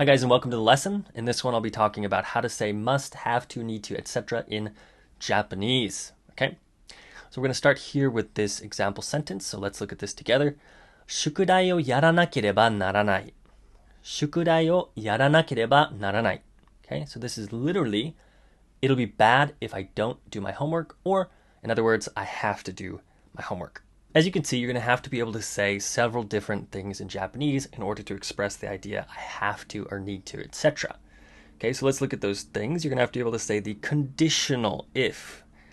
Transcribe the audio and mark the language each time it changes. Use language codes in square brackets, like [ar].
[en] Hi guys and welcome to the lesson. In this one I'll be talking about how to say must, have to, need to, etc. in Japanese. Okay, so we're going to start here with this example sentence. So let's look at this together. [ja] 宿題をやらなければならない。宿題をやらなければならない。 [en] Okay, so this is literally, it'll be bad if I don't do my homework, or in other words, I have to do my homework. As you can see, you're going to have to be able to say several different things in Japanese in order to express the idea I have to or need to, etc. Okay, so let's look at those things. You're going to have to be able to say the conditional if.